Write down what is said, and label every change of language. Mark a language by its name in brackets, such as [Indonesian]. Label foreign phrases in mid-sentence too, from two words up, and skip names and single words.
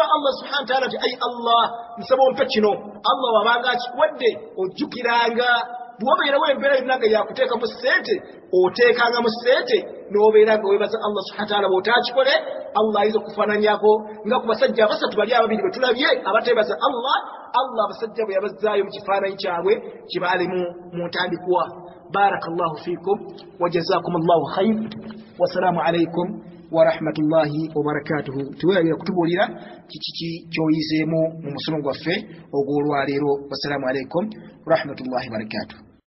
[Arabic] الله سبحانه وتعالى [Ganda] nti ayi Allah nsaba ompe kino Allah wabanga akikuwadde ojjukiranga bw'obeerawo embeera yonna nga yakuteeka mu ssente oteekanga mu ssente n'obeera nga weebaza [Arabic] الله سبحانه وتعالى [Ganda] bw'otaakikole Allah ayinza okufaananyako nga ku basajja abasatu bali ababiri bwe tulabye abateebaza Allah abasajja bwe yabazzaayo mu kifaananyi kyabwe kye baalimu mu ntandikwa. [Arabic] بارك الله فيكم وجزاكم الله خيرا والسلام عليكم ورحمة الله وبركاته. [Ganda] tuweerabira kutubuulira kiki kyoyizeemu mu musomo gwaffe ogw'olwaleero. [Arabic] والسلام عليكم ورحمة الله وبركاته.